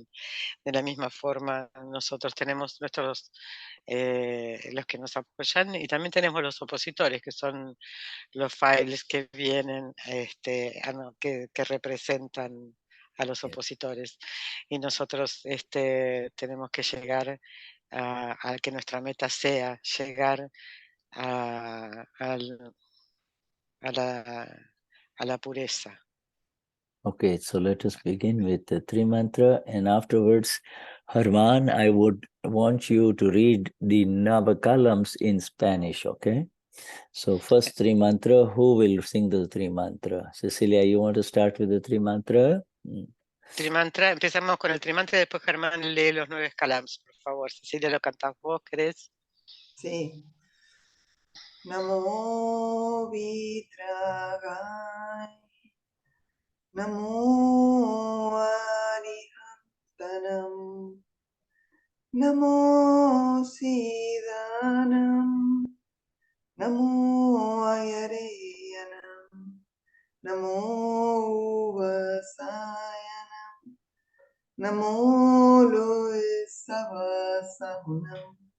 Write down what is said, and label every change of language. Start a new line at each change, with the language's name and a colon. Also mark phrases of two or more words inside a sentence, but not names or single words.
Spanish: De la misma forma, nosotros tenemos nuestros los que nos apoyan y también tenemos los opositores, que son los files que vienen, que representan a los opositores. Y nosotros tenemos que llegar a que nuestra meta sea llegar a la pureza.
English: Okay, so let us begin with the three mantra, and afterwards, Harman, I would want you to read the Navakalams in Spanish, okay? So first three mantra, who will sing the three mantra? Cecilia, you want to start with the three mantra?
Spanish: Trimantra, empezamos con el trimantra y después Germán lee los 9 calams, por favor. Cecilia, ¿lo cantás vos, querés? Sí.
Prakrit languages: नमो वीतरागाय, नमो अरिहंताणं, नमो सिद्धाणं, नमो आयरियाणं, नमो उवज्झायाणं, नमो लोएसव्वसाहूणं,